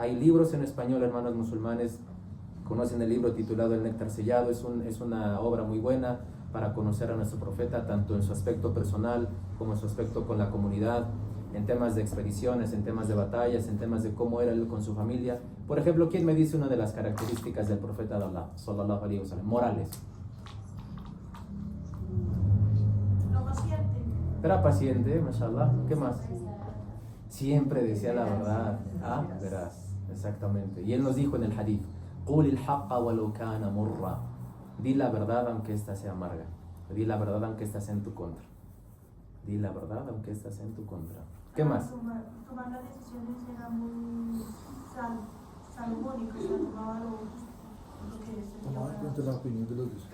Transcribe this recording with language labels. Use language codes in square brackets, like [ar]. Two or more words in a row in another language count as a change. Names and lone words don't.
[es] Hay libros en español, hermanos musulmanes. Conocen el libro titulado El Néctar Sellado. Es una obra muy buena para conocer a nuestro profeta, tanto en su aspecto personal como en su aspecto con la comunidad, en temas de expediciones, en temas de batallas, en temas de cómo era él con su familia. Por ejemplo, ¿quién me dice una de las características del profeta de Allah, [ar] صلى الله عليه وسلم? [es] Morales. No paciente. Era paciente, mashallah. ¿Qué más? Siempre decía la verdad. Ah, verás, exactamente. Y él nos dijo en el hadith, [ar] قُلِ الْحَقَّ وَلَوْ كَانَ مُرًّا. [es] Di la verdad aunque esta sea amarga. Di la verdad aunque esta sea en tu contra. Di la verdad aunque esta sea en tu contra. ¿Qué más? Tomar las decisiones era muy salomónico, o sea, tomaba lo que se Tomar en cuenta la opinión de los demás.